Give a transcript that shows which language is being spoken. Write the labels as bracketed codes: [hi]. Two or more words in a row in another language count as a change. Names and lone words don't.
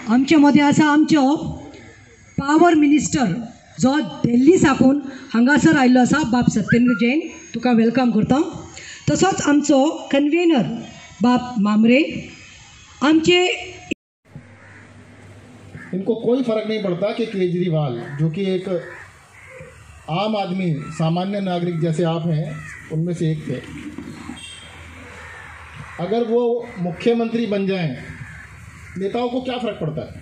[kok] आमचे मदें आसा आमचो [en] power minister [kok] जो दिल्ली साकून हांगासर आयिल्लो आसा बाब सत्येंद्र जैन, तुका वेलकम करता। तसोच आमचो कन्वेनर बाब मामरे। आमचे [hi] इनको कोई फर्क नहीं पड़ता कि केजरीवाल जो कि एक आम आदमी सामान्य नागरिक जैसे आप हैं उनमें से एक थे, अगर वो मुख्यमंत्री बन जाएं नेताओं को क्या फर्क पड़ता है।